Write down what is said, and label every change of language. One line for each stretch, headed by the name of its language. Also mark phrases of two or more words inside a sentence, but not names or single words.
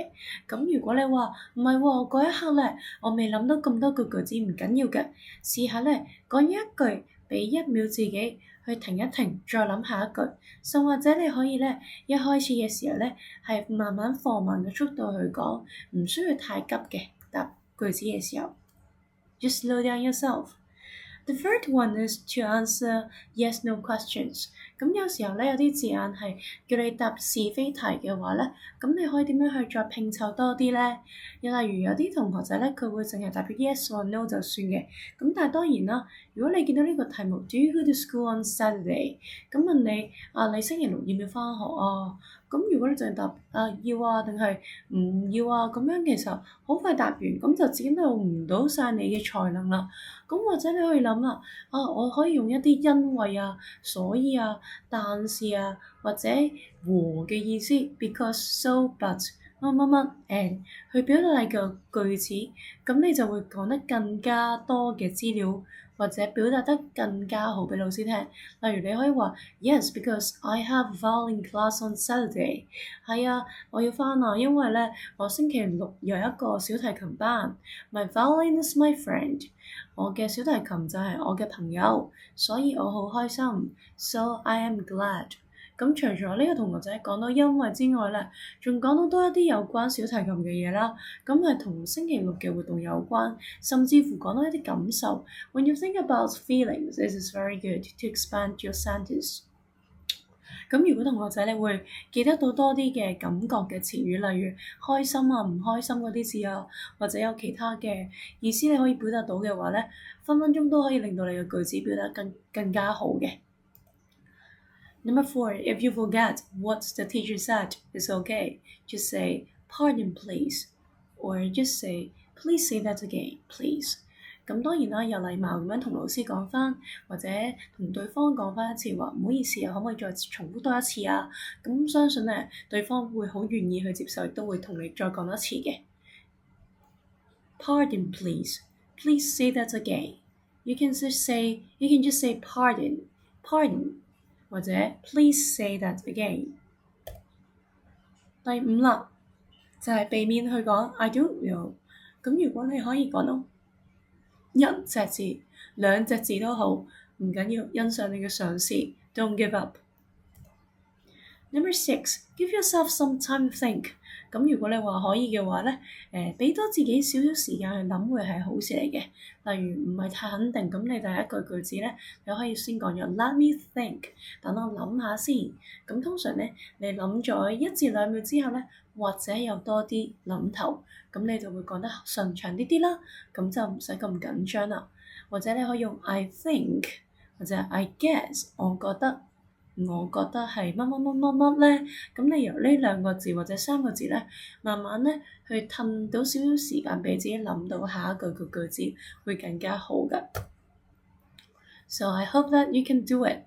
Cantonese: 咁如果你話唔係喎，嗰一刻咧，我未諗到咁多句句子，唔緊要嘅，試下咧講一句，俾1秒自己去停一停，再諗下一句。甚或者你可以咧，一開始嘅時候咧，係慢慢放慢嘅速度去講，唔需要太急嘅答句子嘅時候。
English: Just slow down yourself。The third one is to answer yes/no questions。
Cantonese: 咁有時候咧，有啲字眼係叫你答是非題嘅話咧，咁你可以點樣去再拼湊多啲咧？又例如有啲同學仔咧，佢會淨係答
English: yes or no
Cantonese: 就算嘅。咁但係當然啦，如果你見到呢個題目
English: Do you go to school on Saturday？
Cantonese: 咁問你你星期六要唔要返學啊？咁如果你淨係答要啊定係唔要啊，咁樣其實好快答完，咁就展露唔到晒你嘅才能啦。咁或者你可以諗啦，我可以用一啲因為啊、所以啊、但是啊，或者和嘅意思
English: because so but
Cantonese: 乜乜乜 and 去表達你個句子，咁你就會講得更加多嘅資料，或者表達得更加好俾老師聽。例如你可以話
English: Yes, because I have violin class on Saturday。
Cantonese: 係啊，我要返啊，因為咧我星期六有一個小提琴班。
English: My violin is my friend。
Cantonese: 我嘅小提琴就係我嘅朋友，所以我好開心。
English: So I am glad。
Cantonese: 咁除咗呢個同學仔講到因為之外咧，仲講到多一啲有關小提琴嘅嘢啦。咁係同星期六嘅活動有關，甚至乎講到一啲感受。
English: When you think about feelings, it is very good to expand your sentence。
Cantonese: 咁如果同學仔你會記得到多啲嘅感覺嘅詞語，例如開心啊、唔開心嗰啲字啊，或者有其他嘅意思你可以表達到嘅話咧，分分鐘都可以令到你嘅句子表達更加好嘅。
English: Number 4, if you forget what the teacher said, it's okay. Just say, pardon please, or just say, please say that again, please.
Cantonese: 咁當然啦，有禮貌咁樣同老師講翻，或者同對方講翻一次話，唔好意思啊，可唔可以再重複多一次啊？咁相信咧，對方會好願意去接受，亦都會同你再講多次嘅。
English: Pardon please, please say that again. You can just say pardon, pardon. 或者 please say that again。
Cantonese: 第5啦，就係避免去講
English: I don't know。
Cantonese: 咁如果你可以講到1隻字、2隻字都好，唔緊要，欣賞你嘅嘗試 ，
English: don't give up。 Number 6, give yourself some time to think。
Cantonese: 咁如果你話可以嘅話咧，俾多自己少少時間去諗會係好事嚟嘅。例如唔係太肯定，咁你第一句子咧，你可以先講咗
English: Let me think，
Cantonese: 等我諗下先。咁通常咧，你諗咗1至2秒之後咧，或者有多啲諗頭，咁你就會講得順暢啲啦。咁就唔使咁緊張啦。或者你可以用
English: I think
Cantonese: 或者
English: I guess，
Cantonese: 我覺得係乜咧，咁你由呢2個字或者3個字咧，慢慢咧去褪到少少時間俾自己諗到下一句嘅句子，會更加好㗎。
English: So I hope that you can do it.